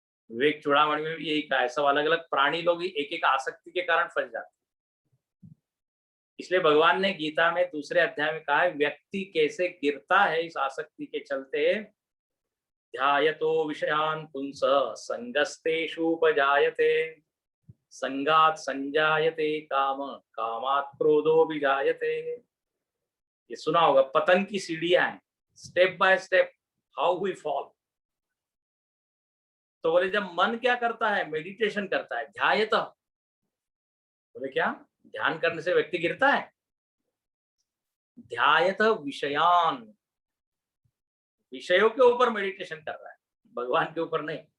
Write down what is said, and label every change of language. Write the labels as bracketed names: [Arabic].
[Hindi] विवेक चूड़ामणि में भी यही कहा है, सब अलग अलग प्राणी लोग ही एक एक आसक्ति के कारण फंस जाते हैं। इसलिए भगवान ने गीता में दूसरे अध्याय में कहा है व्यक्ति कैसे गिरता है इस आसक्ति के चलते। [Sanskrit] ध्यायतो विषयान् पुंसः संगस्तेषुपजायते, संगात् संजायते काम, कामात् क्रोधो विजायते। [Hindi] ये सुना होगा, पतन की सीढ़ियां हैं, [English] Step by step how we fall. [Hindi] तो बोले जब मन क्या करता है? मेडिटेशन करता है, ध्यायत। बोले क्या? ध्यान करने से व्यक्ति गिरता है? ध्यायत विषयान, विषयों के ऊपर मेडिटेशन कर रहा है, भगवान के ऊपर नहीं।